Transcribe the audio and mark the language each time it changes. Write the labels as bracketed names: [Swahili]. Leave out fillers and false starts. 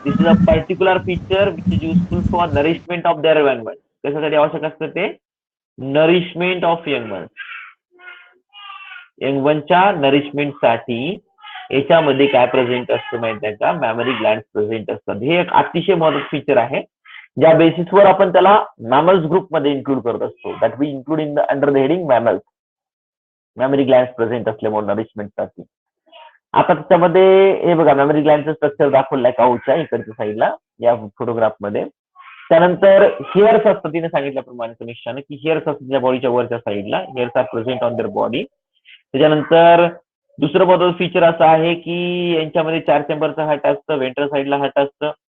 [English] This is a particular feature which is useful for nourishment of their young ones. [Marathi] कशासाठी आवश्यक असतं ते? [English] Nourishment of young ones. [Marathi] Young वनच्या nourishment साठी याच्यामध्ये काय प्रेझेंट असतं माहिती आहे का? मॅमरी ग्लँड प्रेझेंट असतात. हे एक अतिशय महत्त्वाचं फीचर आहे, ज्या बेसिसवर आपण त्याला मॅमल्स ग्रुप मध्ये इन्क्लूड करत असतो. [English] That we include in the under the heading mammals. [Marathi] Memory Gland present असल्यामुळे नरिशमेंटसाठी. आता त्याच्यामध्ये हे बघा, मेमरी ग्लँडचं स्ट्रक्चर दाखवलंय काऊच्या इकडच्या साईडला या फोटोग्राफ मध्ये. त्यानंतर हेअर्स असतात, तिने सांगितल्याप्रमाणे समीक्षाने की हेअर्स असतात त्या बॉडीच्या वरच्या साईडला. [English] Hairs are present on their body. [Marathi] त्याच्यानंतर दुसरं महत्त्वाचं फीचर असं आहे की यांच्यामध्ये 4 चेंबरचं हार्ट असतं, वेंट्रल साईडला हार्ट असतं.